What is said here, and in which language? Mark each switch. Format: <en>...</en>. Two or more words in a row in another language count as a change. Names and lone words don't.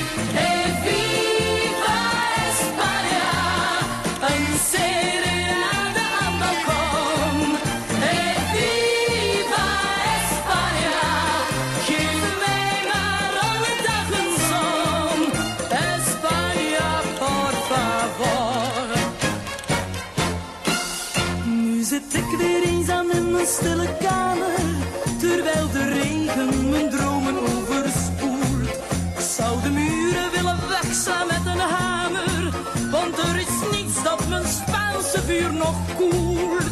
<nl>Hey,</nl> <es>viva España,</es> <nl>een serenade aan het balkon. Hey,</nl> <es>viva España,</es> <nl>geef mij maar alle dagen zon.</nl> <es>España, por favor.</es> <nl>Nu zit ik weer eenzaam in mijn stille kamer, terwijl de regen mijn dromen overspoelt. Ik zou de muren willen wegslaan met een hamer, want er is niets dat mijn Spaanse vuur nog koelt.</nl>